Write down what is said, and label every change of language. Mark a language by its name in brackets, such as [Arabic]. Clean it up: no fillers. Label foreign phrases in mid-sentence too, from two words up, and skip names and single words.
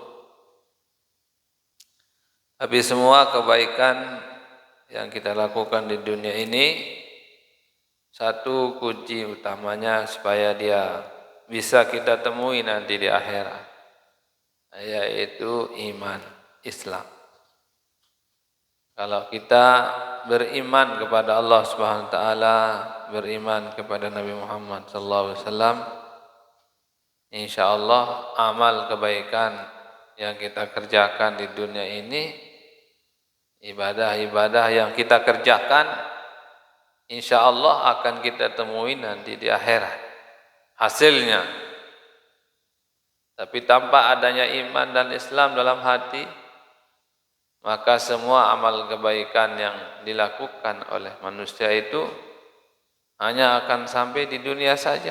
[Indonesian] Habis semua kebaikan yang kita lakukan di dunia ini, satu kunci utamanya supaya dia bisa kita temui nanti di akhirat, yaitu iman Islam. Kalau kita beriman kepada Allah [Arabic] سبحانه وتعالى, [Indonesian] beriman kepada Nabi Muhammad [Arabic] صلى الله عليه وسلم, [Indonesian] insyaallah amal kebaikan yang kita kerjakan di dunia ini, ibadah-ibadah yang kita kerjakan [Arabic] إن شاء الله [Indonesian] akan kita temui nanti di akhirat hasilnya. Tapi tanpa adanya iman dan Islam dalam hati, maka semua amal kebaikan yang dilakukan oleh manusia itu hanya akan sampai di dunia saja.